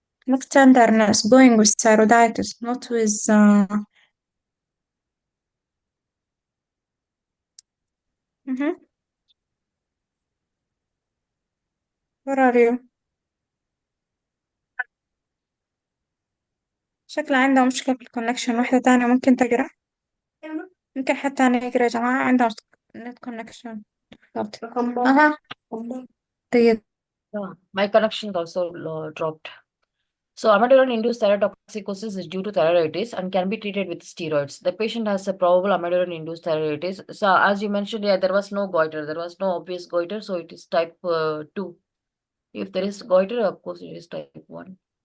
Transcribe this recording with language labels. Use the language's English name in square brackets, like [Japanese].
[English] Look tenderness going with thyroiditis, not with مهم. Where are you؟ [Arabic] شكل عنده مشكلة في الكونكشن. واحدة تانية ممكن تقرأ؟ ممكن حد تاني يقرأ يا جماعة، عنده نت كونكشن. أها. طيب. [English] Yeah. My connection also dropped. So amiodarone-induced thyrotoxicosis is due to thyroiditis and can be treated with steroids. The patient has a probable amiodarone-induced thyroiditis. So as you mentioned, yeah, there was no goiter. There was no obvious goiter, so it is type 2. If there is goiter, of course, it is type 1.